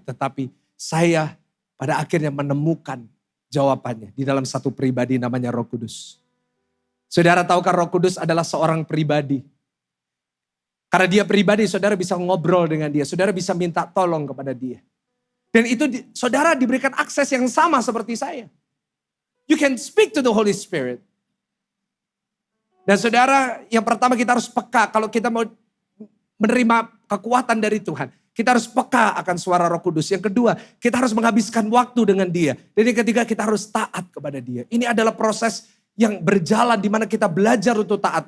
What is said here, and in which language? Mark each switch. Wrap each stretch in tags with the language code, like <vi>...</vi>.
<id>Tetapi saya pada akhirnya menemukan jawabannya di dalam satu pribadi namanya Roh Kudus. Saudara tahukah Roh Kudus adalah seorang pribadi. Karena dia pribadi, saudara bisa ngobrol dengan dia. Saudara bisa minta tolong kepada dia. Dan itu saudara diberikan akses yang sama seperti saya.</id> <en>You can speak to the Holy Spirit.</en> <id>Dan saudara, yang pertama kita harus peka kalau kita mau menerima kekuatan dari Tuhan. Kita harus peka akan suara Roh Kudus. Yang kedua, kita harus menghabiskan waktu dengan dia. Dan yang ketiga, kita harus taat kepada dia. Ini adalah proses yang berjalan di mana kita belajar untuk taat.</id>